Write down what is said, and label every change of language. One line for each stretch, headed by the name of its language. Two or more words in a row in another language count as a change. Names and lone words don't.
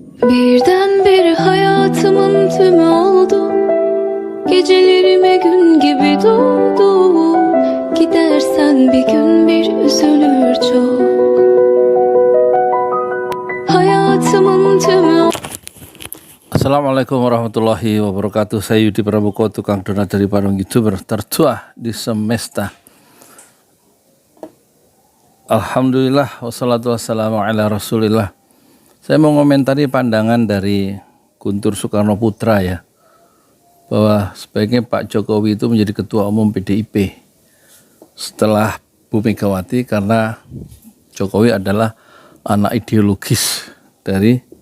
Turkish: Birdenbire hayatımın tümü oldu. Gecelerime gün gibi doldu. Gidersen bir gün bir üzülür çok. Hayatımın tümü.
Arabic: Assalamualaikum warahmatullahi wabarakatuh.
Indonesian: Saya Yudi Prabuko, tukang donat dari Bandung, YouTuber tertua di semesta.
Arabic: Alhamdulillah, wassalatu wassalamu ala rasulillah.
Indonesian: Saya mau komentari pandangan dari Guntur Soekarno Putra ya, bahwa sebaiknya Pak Jokowi itu menjadi ketua umum PDIP setelah Bu Megawati, karena Jokowi adalah anak ideologis dari